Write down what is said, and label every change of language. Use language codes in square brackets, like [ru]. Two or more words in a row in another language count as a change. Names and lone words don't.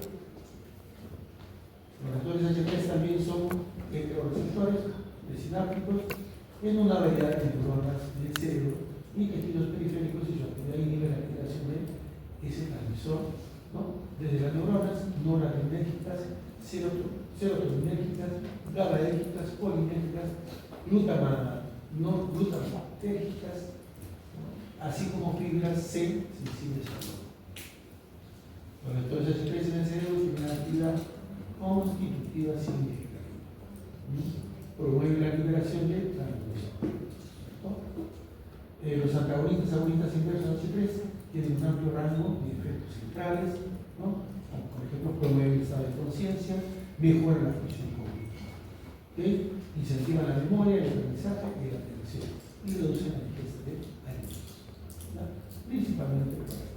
[es] Los receptores H3 también son heteroreceptores presinápticos en una variedad de neuronas del cerebro y tejidos periféricos, y su actividad inhibe la liberación de ese transmisor, ¿no?, desde las neuronas noradrenérgicas, serotoninérgicas, GABAérgicas, colinérgicas, glutamatérgicas, ¿no?, así como fibras C sensibles al dolor. Los receptores H3 en el cerebro tienen una actividad constitutiva significativa. Promueve la liberación de la glucosa. Los antagonistas agonistas inversos H3 tienen un amplio rango de efectos centrales, ¿no?, como por ejemplo promueve el estado de conciencia, mejora la función cognitiva, ¿okay?, incentivan la memoria, el aprendizaje y la atención, y reducen la ingesta de alimentos, ¿no?, principalmente por ahí.